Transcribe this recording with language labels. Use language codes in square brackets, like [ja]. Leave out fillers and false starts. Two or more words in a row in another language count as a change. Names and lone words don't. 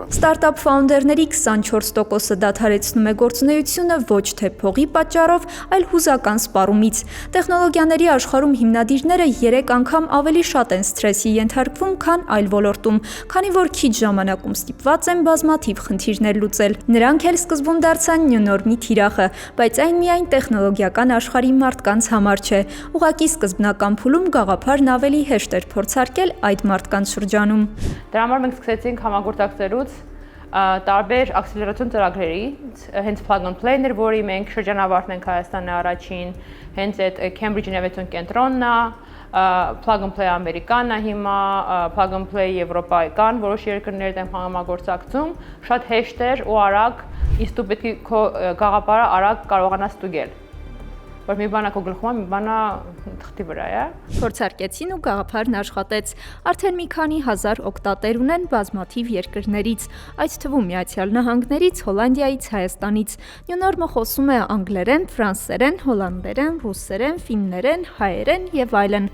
[en] startup founders [hy] 24%-ը դադարեցնում է գործունեությունը ոչ թե փողի պատճառով, այլ հուզական սպառումից։ Տեխնոլոգիաների աշխարհում հիմնադիրները 3 անգամ ավելի շատ են սթրեսի ենթարկվում, քան այլ ոլորտում, քանի որ քիչ ժամանակում ստիպված են բազմաթիվ խնդիրներ լուծել։ Նրանք էլ սկզբում դարձան նյու նորմի թիրախը, բայց այն միայն տեխնոլոգիական աշխարհի մարդկանց համար չէ։ Ուղղակի սկզբնական փուլում գաղափարն ավելի հեշտ էր փորձարկել այդ մարդկանց շրջանում։ Դրա համար մենք սկսեցինք համագործակցելուց տարբեր ակսելերացիոն ծրագրերի, հենց plug and play-ներ, որի մենք շրջանավարտն ենք Հայաստանի առաջին, հենց այդ Cambridge Innovation կենտրոնն է, plug and play ամերիկան է հիմա, plug and play եվրոպայական, որոշ երկրներ են համագործակցում, շատ հեշտ էր ու արագ, իսկ դու պետք է քո գաղափարը արագ կարողանաս ստուգել, որ մի բանա քո գլխում է, մի բանա թղթի վրա է։ Փորձարկեցին ու գաղափարն աշխատեց։ Արդեն մի քանի հազար օգտատեր ունեն բազմաթիվ երկրներից, այդ թվում Միացյալ Նահանգներից, Հոլանդիայից, Հայաստանից։ Նյու նորմը խոսում է անգլերեն, ֆրանսերեն, հոլանդերեն, ռուսերեն, ֆիններեն, հայերեն եւ այլն։